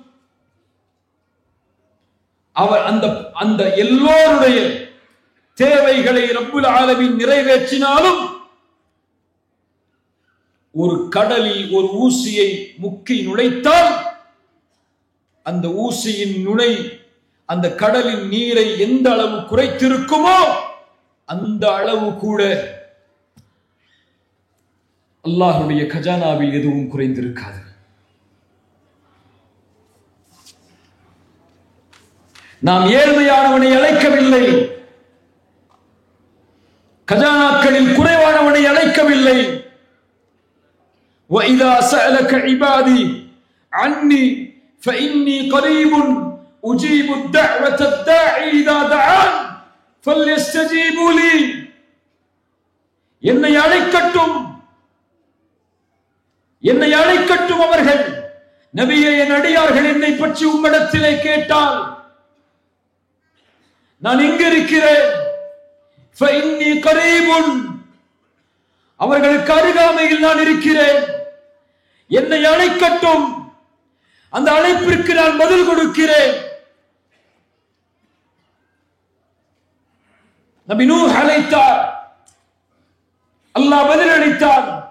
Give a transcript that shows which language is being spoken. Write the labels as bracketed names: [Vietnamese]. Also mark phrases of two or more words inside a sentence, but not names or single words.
[Tamil] அவர் அந்த எல்லோருடைய தேவைகளை [Arabic] رب العالمين [Tamil] நிறைவேற்றினாலும் ஒரு கடலில் ஒரு ஊசியை முக்கி நுழைத்தால் அந்த ஊசியின் நுனை அந்த கடலின் நீரை எந்த அளவு குறைத்திருக்குமோ அந்த அளவு கூட அல்லாஹ்வுடைய கஜானாவில் எதுவும் குறைந்திருக்காது. நாம் ஏழ்மையானவனை அழைக்கவில்லை, கஜானாக்களில் குறைவானவனை அழைக்கவில்லை. [Arabic] وَإِذَا سَأَلَكَ عِبَادِي عَنِّي فَإِنِّي قَرِيبٌ أُجِيبُ الدَّعْوَةَ الدَّاعِي إِذَا دَعَانِ فَلْيَسْتَجِيبُوا لِي. [Tamil] என்னை அழைக்கட்டும், என்னை அழைக்கட்டும் அவர்கள். நபியே, என் அடியார்கள் என்னை பற்றி உம்மிடத்திலே கேட்டால் நான் எங்கு இருக்கிறேன்? [Arabic] فَإِنِّي قَرِيبٌ, [Tamil] அவர்களுக்கு அருகாமையில் நான் இருக்கிறேன். என்னை அழைக்கட்டும், அந்த அழைப்பிற்கு நான் பதில் கொடுக்கிறேன். நபி நூஹ் அழைத்தார், அல்லாஹ் பதில் அளித்தார்.